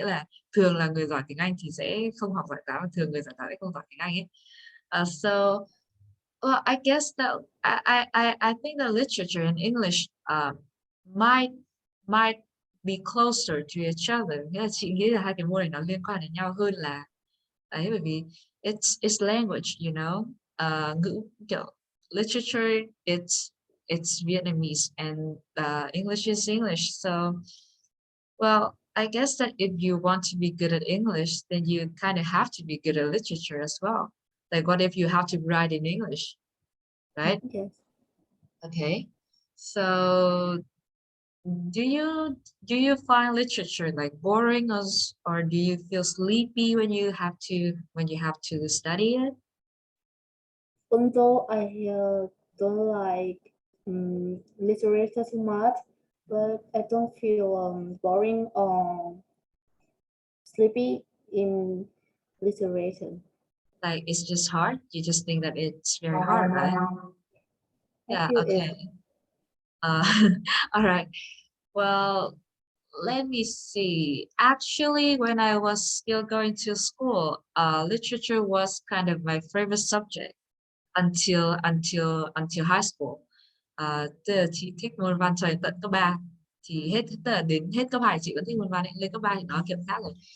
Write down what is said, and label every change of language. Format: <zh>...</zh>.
<vi>Nghĩa là thường là người giỏi tiếng Anh thì sẽ không học giỏi toán, và thường người giỏi toán sẽ không giỏi tiếng Anh ấy.</vi> <en>So well, I guess that I think that literature and English might might be closer to each other.</en> <vi>Nghĩa là chị nghĩ là hai cái môn này nó liên quan đến nhau hơn là ấy, bởi vì</vi> <en>it's language,</en> <vi>ngữ kiểu</vi> <en>literature it's Vietnamese and English is English. So Well, I guess that if you want to be good at English, then you kind of have to be good at literature as well. Like, what if you have to write in English, right? Yes. Okay. So, do you do you find literature like boring, or do you feel sleepy when you have to study it? Although I don't like literature too much, but I don't feel boring or sleepy in literature. Like, it's just hard. You just think that it's very hard, right? I Yeah. feel it. Okay. Uh, all right. Well, let me see. Actually, when I was still going to school, literature was kind of my favorite subject until high school.</en> <vi>Tức là chị thích môn văn cho đến tận cấp 3. Thì tức là đến hết cấp 2 chị vẫn thích môn văn ấy. Lên cấp 3 thì nó kiểu khác rồi.</vi>